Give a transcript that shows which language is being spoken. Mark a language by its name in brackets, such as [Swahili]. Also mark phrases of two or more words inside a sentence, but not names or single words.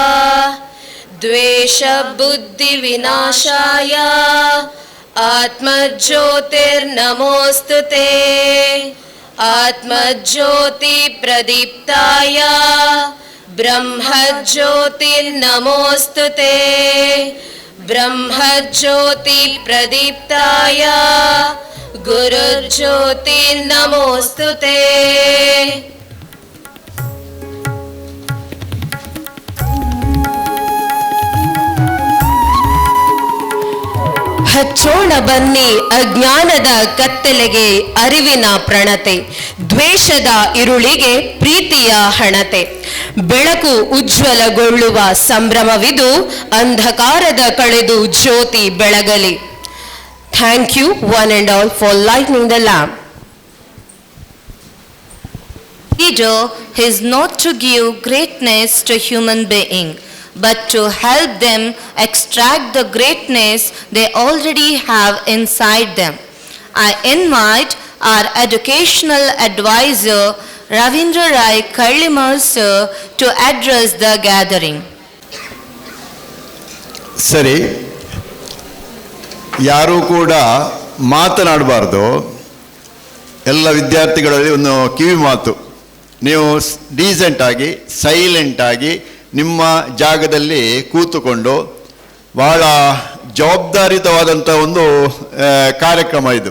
[Sanskrit] द्वेषबुद्धिविनाशाय, आत्मज्योतिर्नमोऽस्तुते, आत्मज्योतिप्रदीप्ताय, ब्रह्मज्योतिर्नमोऽस्तुते, ब्रह्मज्योतिप्रदीप्ताय, गुरुज्योतिर्नमोऽस्तुते. [Kannada] ಹಚ್ಚೋಣ ಬನ್ನಿ ಅಜ್ಞಾನದ ಕತ್ತಲೆಗೆ ಅರಿವಿನ ಪ್ರಣತೆ, ದ್ವೇಷದ ಇರುಳಿಗೆ ಪ್ರೀತಿಯ ಹಣತೆ, ಬೆಳಕು ಉಜ್ವಲಗೊಳ್ಳುವ ಸಂಭ್ರಮವಿದು, ಅಂಧಕಾರದ ಕಳೆದು ಜ್ಯೋತಿ ಬೆಳಗಲಿ. [English] Thank you one and all for lighting the lamp. Leader is not to give greatness to human being, but to help them extract the greatness they already have inside them. I invite our educational advisor, Ravindra Rai Kallimal sir, to address the gathering. [Kannada] ಸರಿ, ಯಾರೂ ಕೂಡ ಮಾತನಾಡಬಾರ್ದು. ಎಲ್ಲ ವಿದ್ಯಾರ್ಥಿಗಳಲ್ಲಿ ಒಂದು ಕಿವಿ ಮಾತು, ನೀವು ಡೀಸೆಂಟಾಗಿ ಸೈಲೆಂಟಾಗಿ ನಿಮ್ಮ ಜಾಗದಲ್ಲಿ ಕೂತುಕೊಂಡು, ಬಹಳ ಜವಾಬ್ದಾರಿತವಾದಂಥ ಒಂದು ಕಾರ್ಯಕ್ರಮ ಇದು.